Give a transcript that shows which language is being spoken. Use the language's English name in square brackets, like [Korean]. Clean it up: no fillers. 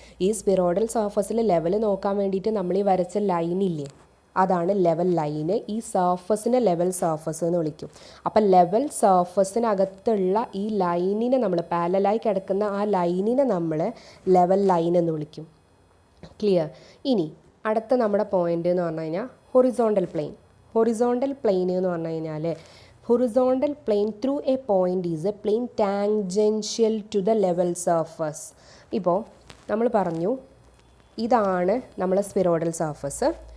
[Malayalam] ഈ സ്പിറോയിഡൽ സർഫസിൽ ലെവൽ നോക്കാൻ വേണ്ടിയിട്ട് നമ്മൾ ഈ വരച്ച ലൈനില്ലേ, അതാണ് ലെവൽ ലൈന്. ഈ സർഫസിനെ ലെവൽ സർഫസ് എന്ന് വിളിക്കും. അപ്പം ലെവൽ സർഫസിനകത്തുള്ള ഈ ലൈനിനെ നമ്മൾ പാരലലായി കിടക്കുന്ന ആ ലൈനിനെ നമ്മൾ ലെവൽ ലൈൻ എന്ന് വിളിക്കും. ക്ലിയർ? ഇനി അടുത്ത നമ്മുടെ പോയിൻ്റ് എന്ന് പറഞ്ഞു കഴിഞ്ഞാൽ ഹൊറിസോണ്ടൽ പ്ലെയിൻ. ഹൊറിസോണ്ടൽ പ്ലെയിൻ എന്ന് പറഞ്ഞു കഴിഞ്ഞാൽ [English] horizontal plane through a point is a plane tangential to the level surface. [Malayalam] ഇപ്പോൾ നമ്മൾ പറഞ്ഞു ഇതാണ് നമ്മളെ സ്പിറോയിഡൽ സർഫസ്,